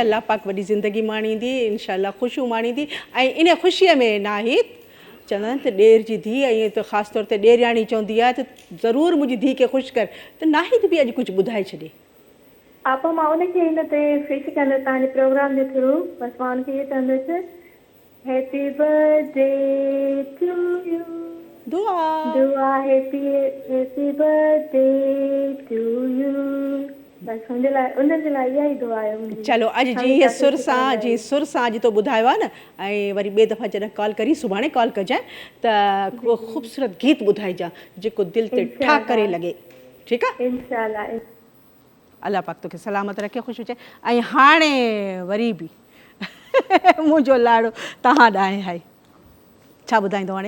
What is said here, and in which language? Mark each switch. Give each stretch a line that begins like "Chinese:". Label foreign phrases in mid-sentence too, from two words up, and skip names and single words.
Sindhi: अलाह पाक वॾी ज़िंदगी माणींदी, इंशाअल्लाह ख़ुशियूं माणींदी। ऐं इन ख़ुशीअ में नाहिद चवंदा आहिनि त ॾेर जी धीउ, ऐं त ख़ासि तौर ते ॾेराणी चवंदी आहे त ज़रूरु मुंहिंजी धीउ खे ख़ुशि कर, त नाहिद बि अॼु कुझु ॿुधाए छॾे। आपा मां उनखे हिन ते फिश कंदसि तव्हांजे प्रोग्राम जे थ्रू, बसि मां उनखे इहो चवंदसि
English: happy birthday to you,
Sindhi: दुआ
English: happy birthday to you,
Sindhi: बसि हुनजे लाइ, उनजे लाइ इहा ई दुआ आहे मुंहिंजी। चलो अॼु जीअं सुर सां अॼु तो ॿुधायो आहे न, ऐं वरी ॿिए दफ़ा जॾहिं कॉल करी, सुभाणे कॉल कजांइ त को ख़ूबसूरत गीत ॿुधाइजां जेको दिलि ते ठा करे लॻे, ठीकु आहे? इंशाअल्लाह। अलाह पाक तोखे सलामत रखे, ख़ुशि हुजे। ऐं हाणे वरी बि मुंहिंजो लाड़ो तव्हां ॾांहुं आहे, छा ॿुधाईंदो हाणे?